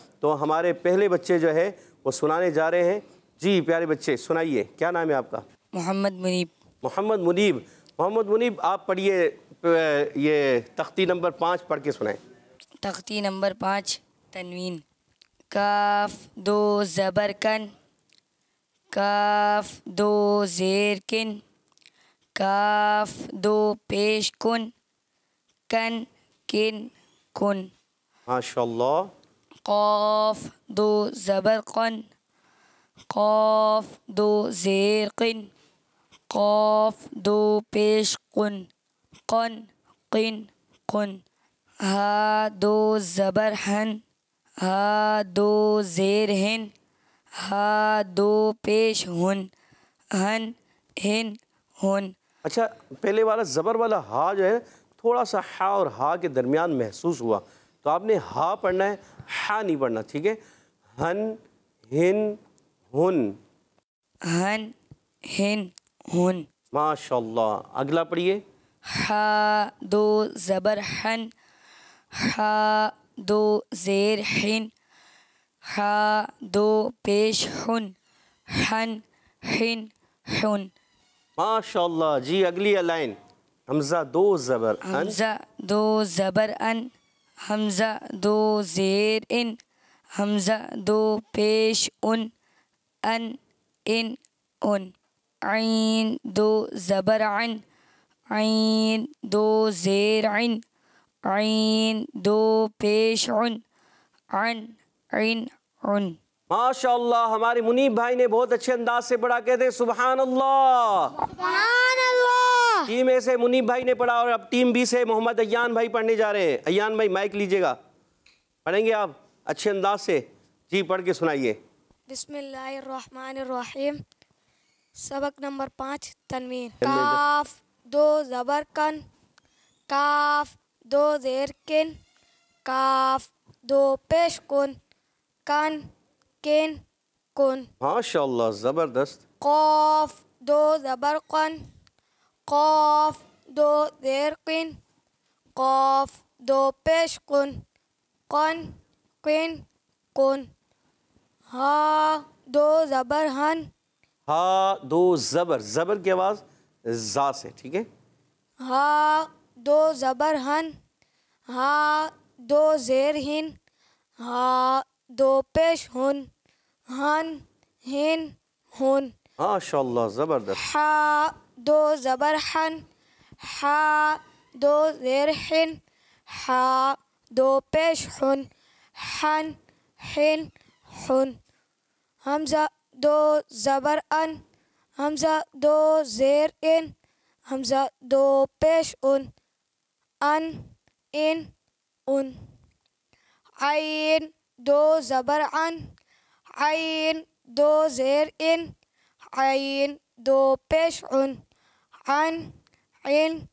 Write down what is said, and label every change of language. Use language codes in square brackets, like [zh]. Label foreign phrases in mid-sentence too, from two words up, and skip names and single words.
[ur] تو ہمارے پہلے بچے جو ہے وہ سنانے جا رہے ہیں. جی پیارے بچے سنائیے، کیا نام ہے آپ کا؟ محمد منیب. محمد منیب. محمد منیب آپ پڑھیے یہ تختی نمبر 5 پڑھ کے سنائیں. تختی نمبر 5 تنوین. کاف دو زبر کن، کاف دو زیر کن، کاف دو پیش کن، کن کن کن. [ar] ماشاء اللہ. [ur] قاف دو زبر قن، قاف دو زیر قن، قاف دو پیش قن، قن قن قن. ہا دو زبر ہن، ہا دو زیر ہن، ہا دو پیش ہن، ہن ہن ہن. اچھا پہلے والا زبر والا ہا جو ہے تھوڑا سا ہا اور ہا کے درمیان محسوس ہوا، تو آپ نے ہا پڑھنا ہے، ہا نہیں پڑھنا، ٹھیک ہے؟ ہن ہن ہن، ہن ہن ہن. [ar] ماشاء اللہ. [ur] اگلا پڑھیے. ہا دو زبر ہن، ہا دو زیر ہن، ہا دو پیش ہن، ہن ہن ہن. [ar] ماشاء اللہ. [ur] جی اگلی لائن. حمزہ دو زبر ان، حمزہ دو زبر ان، حمزہ دو زیر ان، حمزہ دو پیش ان ان. عین دو زبر عن، عین دو زیر عن، عین دو پیش عن عن. [ar] ماشاء اللہ. [ur] ہمارے منیب بھائی نے بہت اچھے انداز سے پڑھا، کہتے ہیں [ar] سبحان اللہ. سبحان اللہ. [ur] ٹیم اے سے منیب بھائی نے پڑھا اور اب ٹیم بی سے محمد ایان بھائی پڑھنے جا رہے ہیں. ایان بھائی مائک لیجئے گا، پڑھیں گے آپ اچھے انداز سے. جی پڑھ کے سنائیے. [ar] بسم اللہ الرحمن الرحیم. [ur] سبق نمبر 5 تنوین. کاف دو زبر کن، کاف دو زیر کن، کاف دو پیش کن، کن کن کن. [ar] ماشاء اللہ [ur] زبردست. قاف دو زبر قن، قاف دو زیر قن، قاف دو پیش کن، قن قن کن. ہا دو زبر ہن، ہا دو زبر، زبر کی آواز زا سے، ٹھیک ہے؟ ہا دو زبر ہن، ہا دو زیر ہن، ہا دو پیش ہن، ہن ہن ہن. [ar] ماشاء اللہ [ur] زبردست. ہا دو زبر ہن، ہا دو زیر ہن، ہا دو پیش ہن، ہن ہن ہن. حمزہ دو زبر ان، حمزہ دو زیر ان، حمزہ دو پیش ان ان. عین دو زبر ان، عین دو زیر ان، عین دو پیش ان ان.